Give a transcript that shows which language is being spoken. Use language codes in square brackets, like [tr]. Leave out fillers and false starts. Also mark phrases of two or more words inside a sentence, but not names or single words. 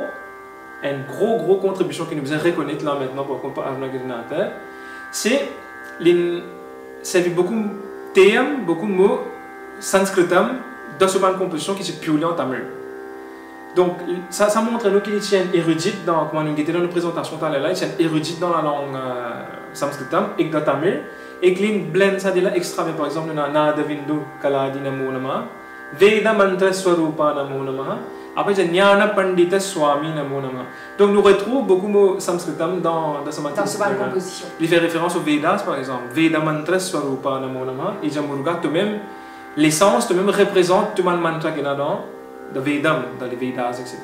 [fr] Une grosse contribution qui nous est reconnaître là maintenant pour comparer Aruna Girinatha, c'est beaucoup de thèmes, beaucoup de mots sanskritam dans ce composition qui se publie en tamil. Donc, ça montre nous qu'il tient érudite dans, comment nous était dans nos présentations, il tient érudite dans la langue sanskritam et dans tamil, et qu'il blend ça de là extra, par exemple, dans [ta] நாத விந்து கலாதீ நமோ நம வேத மந்த்ர சொரூபா நமோ நம, [fr] après il y a [ta] ஞான பண்டித சுவாமி நமோ நம. [fr] Donc, nous retrouvons beaucoup de mots sanskritam dans ce composition. Il fait référence aux Vedas, par exemple, [ta] வேத மந்த்ர சொரூபா நமோ நம, [fr] et Jamuruga, toi-même, l'essence, toi-même représente tout le mantra qu'il y a dans le Vedam, dans les Vedas, etc.